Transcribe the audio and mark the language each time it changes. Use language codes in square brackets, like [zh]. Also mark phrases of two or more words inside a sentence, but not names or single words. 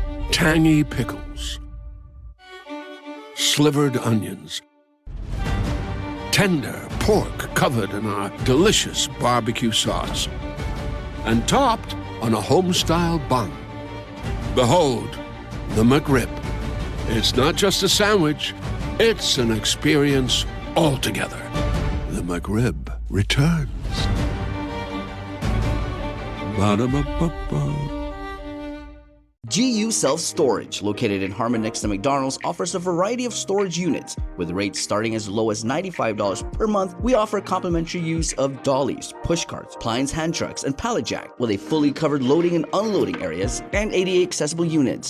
[en] tangy pickles, slivered onions, tender pork covered in our delicious barbecue sauce, and topped on a home-style bun. Behold, the McRib. It's not just a sandwich, it's an experience altogether. The McRib returns. Ba-da-ba-ba-ba. GU Self-Storage, located in Harmon next to McDonald's, offers a variety of storage units. With rates starting as low as $95 per month, we offer complimentary use of dollies, push carts, Plines hand trucks, and pallet jack, with a fully covered loading and unloading areas, and ADA accessible units.